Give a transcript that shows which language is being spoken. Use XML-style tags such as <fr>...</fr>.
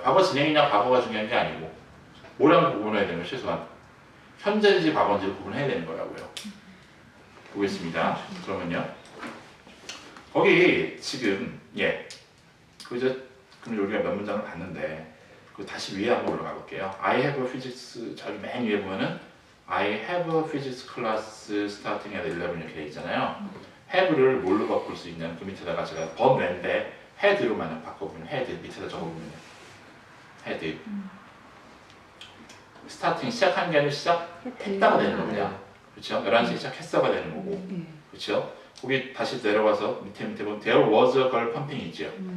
<ko>과거 진행이냐 과거가 중요한 게 아니고 뭐랑 구분해야 되는 거 최소한 현재인지 과거인지를 구분해야 되는 거라고요. 보겠습니다. 그러면요. 거기 지금 그럼 여기가 몇 문장을 봤는데 다시 위에 한번 올라가 볼게요.</ko> <en>I have a physics</en> <ko>저기 맨 위에 보면은</ko> <en>I have a physics class starting at 11</en> <ko>이렇게 돼 있잖아요. have를 뭘로 바꿀 수 있는 그 밑에다가 제가 번외인데 had로만 바꿔보면 had 밑에다 적어보면 had 스타팅 시작한 게 아니라 시작했다가 되는 겁니다. 그렇죠? 11시에 시작했어가 되는 거고 그렇죠? 거기 다시 내려와서 밑에 보면</ko> <en>there was a girl pumping</en> <ko>있죠.</ko>